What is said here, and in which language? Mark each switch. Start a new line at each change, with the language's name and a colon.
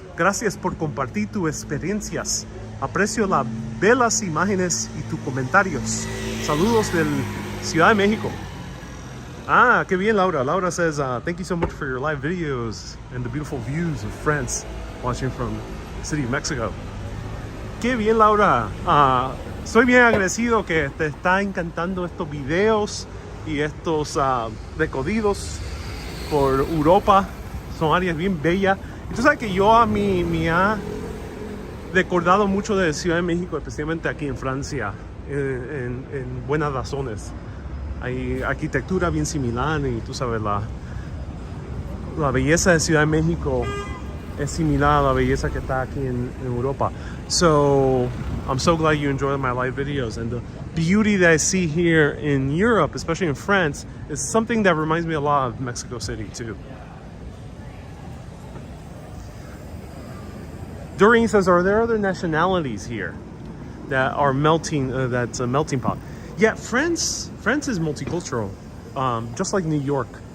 Spanish: Gracias por compartir tus experiencias. Aprecio las belas imágenes y tus comentarios. Saludos del Ciudad de México. Ah, qué bien, Laura.
English: Laura says, thank you so much for your live videos and the beautiful views of France, watching from the city of Mexico.
Spanish: Qué bien, Laura. Soy bien agradecido que te está encantando estos videos y estos recorridos por Europa. Son áreas bien bellas. Y tú sabes que yo a mí me ha recordado mucho de Ciudad de México, especialmente aquí en Francia, en buenas razones. Hay arquitectura bien similar y tú sabes, la belleza de Ciudad de México es similar a la belleza que está aquí en Europa.
English: So I'm so glad you enjoyed my live videos, and the beauty that I see here in Europe, especially in France, is something that reminds me a lot of Mexico City too. Doreen says, are there other nationalities here that are melting, that's a melting pot? Yeah, France is multicultural, just like New York.